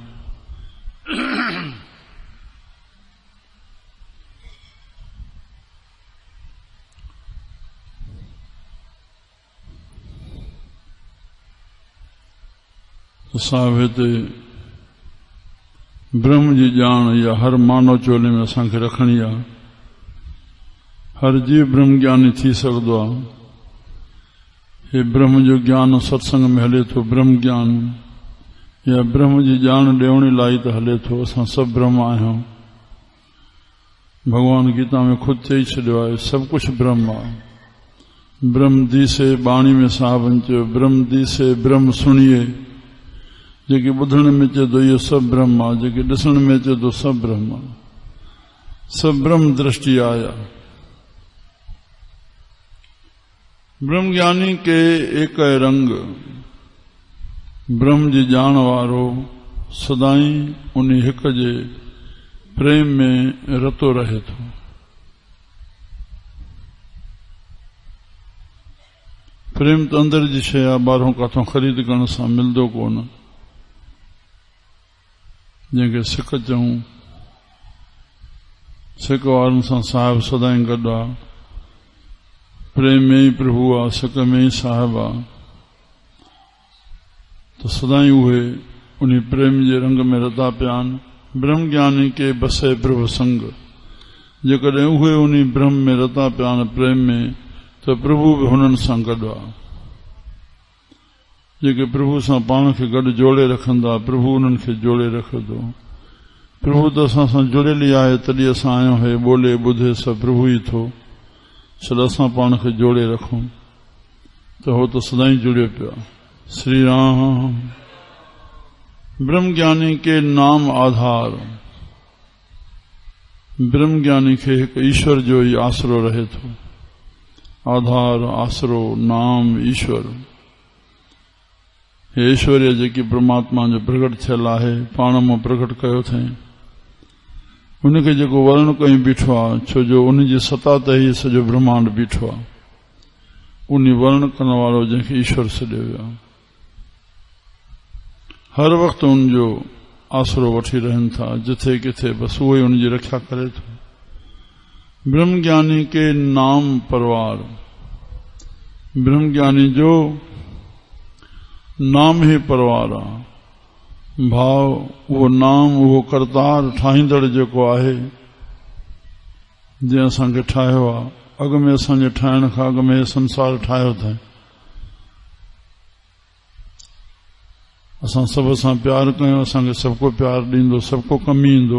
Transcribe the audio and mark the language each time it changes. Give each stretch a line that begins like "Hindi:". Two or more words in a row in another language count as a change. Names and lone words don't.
Sindhi: साहिब हिते ब्रह्म जी ॼाण या हर मानव चोले में असांखे रखणी आहे। हर जीव ब्रह्म ज्ञानी थी सघंदो आहे। हे ब्रह्म जो ज्ञान सत्संग में हले थो ब्रह्म ज्ञान या ब्रह्म जी ॼाण ॾियण लाइ त हले थो। असां सभु ब्रह्म आहियूं। भगवान गीता में खुद चई छॾियो आहे सभु कुझु ब्रह्म आहे।
Punjabi: ਬ੍ਰਹਮ ਦੀਸੇ
Sindhi: बाणी में साहबनि चयो
Punjabi: ਬ੍ਰਹਮ ਦੀਸੇ ਬ੍ਰਹਮ ਸੁਣੀਐ।
Sindhi: जेके ॿुधण में अचे थो इहो सभु ब्रह्म आहे। जेके ॾिसण में अचे थो सभु ब्रह्म आहे।
Punjabi: ਸਭੁ ਬ੍ਰਹਮ ਦ੍ਰਿਸਟਿ ਆਇਆ। ਬ੍ਰਹਮ ਗਿਆਨੀ ਕੇ ਏਕ ਰੰਗ
Sindhi: ब्रह्म जी ॼाण वारो सदाई उन हिक जे प्रेम में रतो रहे थो। प्रेम त अंदर जी शइ आहे। ॿाहिरों काथों ख़रीद करण सां मिलंदो कोन। जंहिंखे सिक चऊं सिक वारनि सां साहिब सदाई गॾु आहे। प्रेम में ई प्रभु आहे सिक में ई साहिब आहे। तो सदाई उहे उन प्रेम जे रंग में रता पिया आहिनि।
Punjabi: ਬ੍ਰਹਮ ਗਿਆਨੀ ਕੇ ਬਸੇ ਪ੍ਰਭੁ ਸੰਗ।
Sindhi: जेकॾहिं उहे उन ब्रह्म में रता पिया आहिनि प्रेम में त प्रभु बि हुननि सां गॾु आहे। जेके प्रभु सां पाण खे गॾु जोड़े रखंदा प्रभु उन्हनि खे जोड़े रखंदो। प्रभु त असां सां जुड़ियल ई आहे तॾहिं असां आहियूं। हे ॿोले ॿुधे सभु प्रभु ई थो। छो असां पाण खे जोड़े रखूं त हो त सदाई जुड़ियो पियो आहे। श्री राम।
Punjabi: ਬ੍ਰਹਮ ਗਿਆਨੀ ਕੇ ਨਾਮ ਆਧਾਰ।
Sindhi: ब्रह्म ज्ञानी खे हिकु ईश्वर जो ई आसरो रहे थो। आधार आसरो नाम ईश्वर। हे ऐश्वर्य जेकी परमात्मा जो प्रकट थियल आहे पाण मां प्रकट कयो अथई। उनखे जेको वर्ण कई बीठो आहे छो जो उन जी सता ते ई सॼो ब्रह्मांड बीठो आहे। उन वर्ण करण वारो जंहिंखे ईश्वर सॾियो वियो आहे। हर वक़्तु उन जो आसरो वठी रहनि था। जिथे किथे बस उहो ई उन जी रक्षा करे थो।
Punjabi: ਬ੍ਰਹਮ ਗਿਆਨੀ ਕੇ ਨਾਮ ਪਰਵਾਰ।
Sindhi: ब्रह्म ज्ञानी जो नाम ही परवार आहे। भाव उहो नाम उहो करतार ठाहींदड़ जेको आहे जंहिं असांखे ठाहियो आहे। अॻ में असांजे ठाहिण खां अॻ में संसार ठाहियो अथई। असां सभ सां प्यार कयूं असांखे सभु को प्यार ॾींदो सभु को कमु ईंदो।